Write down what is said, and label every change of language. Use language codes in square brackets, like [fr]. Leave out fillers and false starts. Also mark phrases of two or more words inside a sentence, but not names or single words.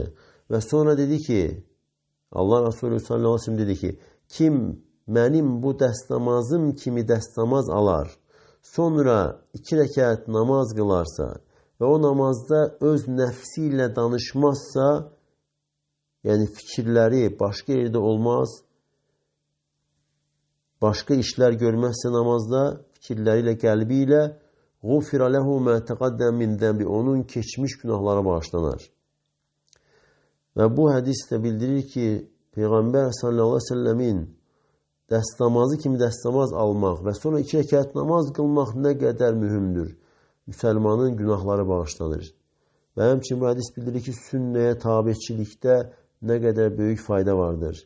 [az] Və sonra dedi ki, Allah Resulü [ar] صلى الله عليه وسلم [az] dedi ki, kim mənim bu dəstəmazım kimi dəstəmaz alar, sonra 2 rəkət namaz qılarsa və o namazda öz nəfsi ilə danışmazsa, yəni fikirləri başqa yerdə olmaz, başqa işlər görməzsə namazda, fikirləri ilə, qəlbi ilə, [ar] غُفِرَ لَهُ مَا تَقَدَّمْ مِنْ ذَنْبِ, [az] onun keçmiş günahlara bağışlanar. Və bu hədis də bildirir ki, Peyğəmbər [ar] صلى الله عليه وسلم [az] dəstəmazı kimi dəstəmaz almaq və sonra 2 rəkət namaz qılmaq nə qədər mühümdür. Müsəlmanın günahları bağışlanır. Və həmçinin bu hədis bildirir ki, sünnəyə tabiçilikdə nə qədər böyük fayda vardır.